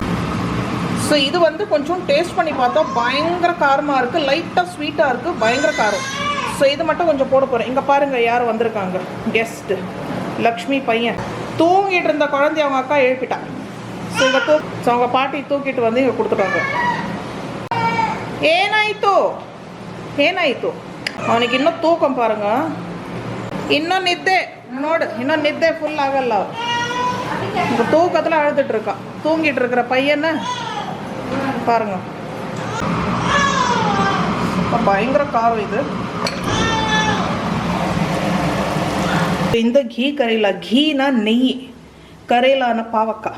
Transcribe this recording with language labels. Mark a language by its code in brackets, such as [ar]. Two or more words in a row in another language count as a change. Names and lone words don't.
[ta] ஸோ இது வந்து கொஞ்சம் டேஸ்ட் பண்ணி பார்த்தா பயங்கர காரமாக இருக்குது. லைட்டாக ஸ்வீட்டாக இருக்குது, பயங்கர காரம். ஸோ இது மட்டும் கொஞ்சம் போட போகிறேன். இங்கே பாருங்கள் யார் வந்திருக்காங்க, கெஸ்ட்டு. லக்ஷ்மி பையன் தூங்கிட்டு இருந்த குழந்தைய அவங்க அக்கா எழுப்பிட்டான். ஸோ இங்கே ஸோ அவங்க பாட்டி தூக்கிட்டு வந்து இங்கே கொடுத்துட்டாங்க. [kn] ಏನಾಯಿತು ಅವನಿಗೆ ಇನ್ನೂ [ta] தூக்கம் பாருங்க, [kn] ಇನ್ನೂ ನಿದ್ದೆ ಫುಲ್ ಆಗಲ್ಲ. [ta] இந்த தூக்கத்தில் அழுதுட்டு இருக்கான். தூங்கிட்டு இருக்கிற பையனை பாருங்க. பயங்கர காரம் இது. இந்த [hi] घी करेला, [ta] கீனா நெய், கரேலான பாவக்காய்.